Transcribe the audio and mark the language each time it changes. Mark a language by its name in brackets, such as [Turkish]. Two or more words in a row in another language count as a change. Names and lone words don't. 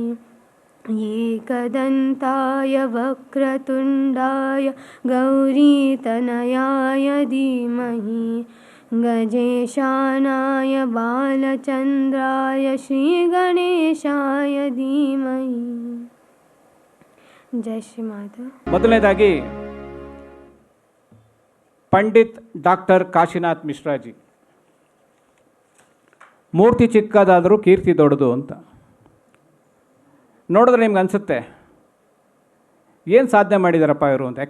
[Sanskrit] एकदन्ताय वक्रतुण्डाय गौरीतनयाय धीमहि गजेशानाय बालचन्द्राय श्रीगणेशाय धीमहि जय श्री माधव। [Kannada] ಮೊದಲನೇದಾಗಿ ಪಂಡಿತ್ ಡಾಕ್ಟರ್ ಕಾಶಿನಾಥ್ ಮಿಶ್ರಾಜಿ. ಮೂರ್ತಿ ಚಿಕ್ಕದಾದರೂ ಕೀರ್ತಿ ದೊಡ್ಡದು ಅಂತ ನೋಡಿದ್ರೆ ನಿಮ್ಗೆ ಅನಿಸುತ್ತೆ ಏನು ಸಾಧನೆ ಮಾಡಿದಾರಪ್ಪ ಇವರು ಅಂತ.